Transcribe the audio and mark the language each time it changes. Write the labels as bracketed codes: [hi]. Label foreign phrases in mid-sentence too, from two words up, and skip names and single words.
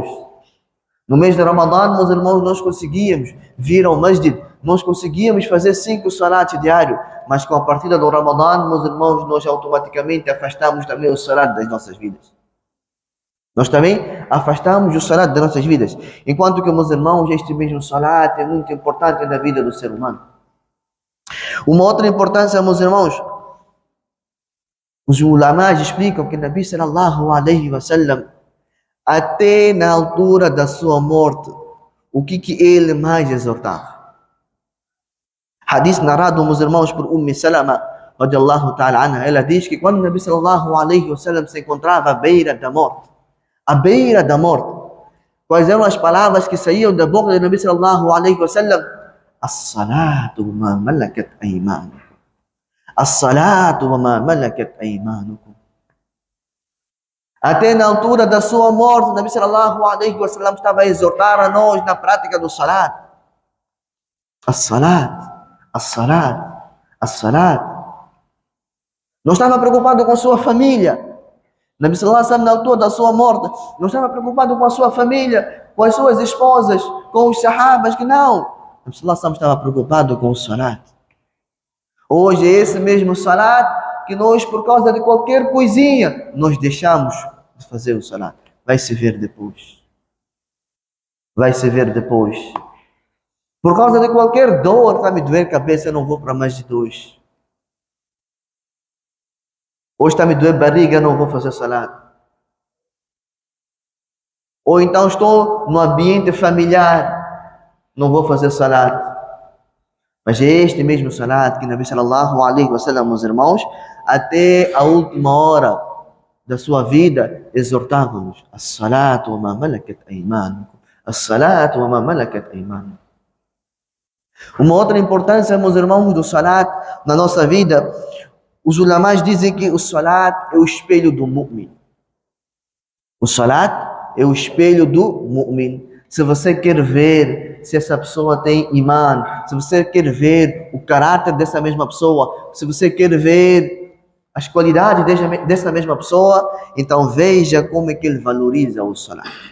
[pt] No mês de Ramadã, meus irmãos, nós conseguíamos vir ao masjid, nós conseguíamos fazer 5 salats diários, mas com a partida do Ramadã, meus irmãos, nós automaticamente afastamos também o salat das nossas vidas. Nós também afastamos o salat das nossas vidas. Enquanto que, meus irmãos, este mesmo salat é muito importante na vida do ser humano. Uma outra importância, meus irmãos, os ulamás explicam que Nabi [ar] صلى الله عليه وسلم, [pt] até na altura da sua morte, o que ele mais exortava? Hadith narrado, meus irmãos, por Salama [ar] رضي الله تعالى عنها, [pt] ela diz que quando Nabi [ar] صلى الله عليه وسلم [pt] se encontrava à beira da morte, Quais eram as palavras que saíam da boca do Nabi [ar] صلى الله عليه وسلم? الصلاة وما ملكت أيمانكم. الصلاة وما ملكت أيمانكم. [pt] Até na altura da sua morte, o Nabi [ar] صلى الله عليه وسلم [pt] estava a exortar a nós na prática do salat. [ar] الصلاة، الصلاة، الصلاة. [pt] Não estava preocupado com sua família. Nabi [ar] صلى الله عليه وسلم, [pt] na altura da sua morte, não estava preocupado com a sua família, com as suas esposas, com os sahabas, que não. Nabi [ar] صلى الله عليه وسلم [pt] estava preocupado com o salat. Hoje é esse mesmo salat que nós, por causa de qualquer coisinha, nós deixamos de fazer o salat. Vai se ver depois. Vai se ver depois. Por causa de qualquer dor, está me doer a cabeça, eu não vou para mais de 2. Hoje está me doer a barriga, não vou fazer salat. Ou então estou no ambiente familiar, não vou fazer salat. Mas é este mesmo salat que Nabi [ar] صلى الله عليه وسلم, [pt] meus irmãos, até a última hora da sua vida, exortava-nos: [ar] الصلاة وما ملكت أيمانكم. الصلاة وما ملكت أيمانكم. [pt] Uma outra importância, meus irmãos, do salat na nossa vida, os ulamás dizem que o salat é o espelho do mu'min. O salat é o espelho do mu'min. Se você quer ver se essa pessoa tem imã, se você quer ver o caráter dessa mesma pessoa, se você quer ver as qualidades dessa mesma pessoa, então veja como é que ele valoriza o salat.